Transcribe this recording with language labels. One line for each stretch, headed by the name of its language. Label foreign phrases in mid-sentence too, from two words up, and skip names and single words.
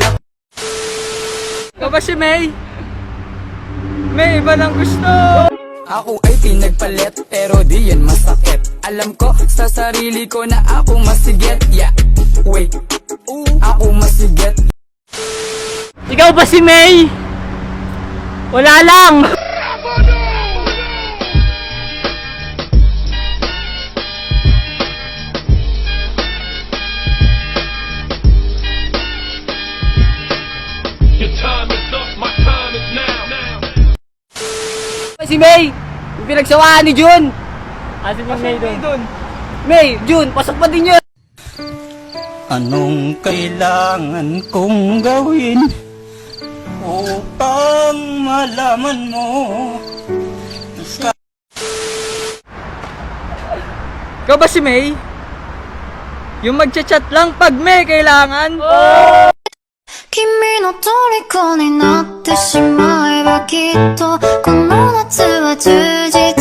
Filipino: Ikaw ba si May? May iba ng gusto. Ako ay pinagpalit pero di yan masakit. Alam ko sa sarili ko na ako masigit.
English: Yeah, wait,
Filipino: ako masigit. Ikaw ba si May? Wala lang.
English: Your time is up, my time is now.
Filipino: Si May, yung pinagsawaan ni Jun. Asin yung May doon? May, Jun, pasok pa din yun. Anong kailangan kong gawin upang malaman mo? Ikaw ba si May? Yung magchat-chat lang pag may kailangan?
Japanese: 君の虜になってしまえばきっとこの夏は充実